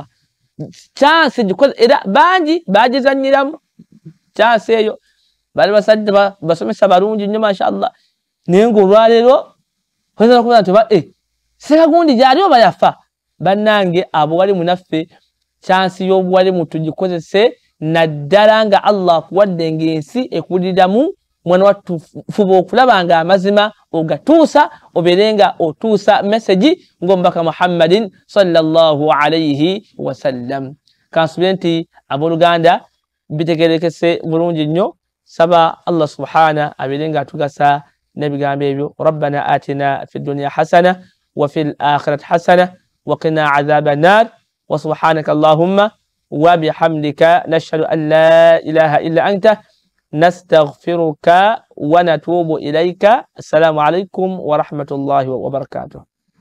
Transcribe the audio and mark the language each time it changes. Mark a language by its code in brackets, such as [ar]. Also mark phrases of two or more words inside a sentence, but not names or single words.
[lg] Chance gikoze era bangi bagizannyiramu chance eyo bali basajja basomesa balungi nnyo mashallah naye ng'olwaleero oyinza okuba nti sekagundi gyali oba yafa. Bannange abo wali munaffe chance y'obuwalimu tugikozese naddala nga Allah akuwadde ng'ensi ekuwuliramu mwana wattu fuba okulaba nga amazima ogatuusa obeere nga otuusa message ng'omubaka Muhammadin [ar] صلى الله عليه وسلم. [lg] Kansubire nti abooluganda bitegerekese bulungi nnyo. Saba Allah subhana abeere nga atugasa n'ebigambo ebyo. [ar] ربنا آتنا في الدنيا حسنة وفي الآخرة حسنة وقنا عذاب النار. وسبحانك اللهم وبحمدك نشهد أن لا إله إلا أنت نستغفرك ونتوب إليك. السلام عليكم ورحمة الله وبركاته.